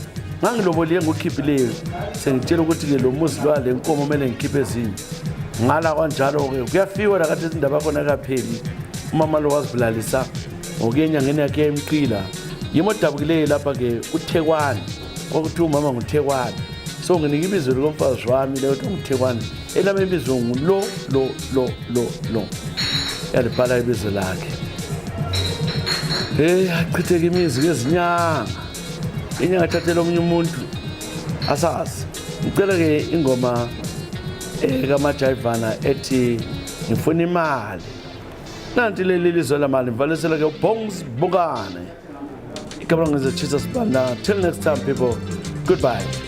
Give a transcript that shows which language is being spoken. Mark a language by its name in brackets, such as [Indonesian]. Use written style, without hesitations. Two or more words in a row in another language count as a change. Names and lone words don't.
[North Ndebele] Ngangiloboliye ngokhiphileyo sengitshela ukuthi-ke lo muzi lwa le nkomo kumele ngikhiphe ezinye. Ngala kanjalo-ke kuyafiwa lakathi izindaba khona kapheli. Umama lo wazibulalisa ngokuya enyangeni yakhe emqila. Yimo dabukileyo lapha-ke uThekwani okuthiwa umama nguThekwani. So nginika ibizo likomfazi wami leyo nguThekwani elami ibizo ngulo yalibhala ibizo lakhe. Achitheke imizi ngezinyanga inyanga athathela omunye umuntu asazi. Ngicela-ke ingoma kaMajayivana ethi ngifuna imali. Nanti leli lizwe lamali mvalisela-ke uBongs Bukane. Igama lami Ezra Tshisa Sibanda. [English] Till next time people, goodbye.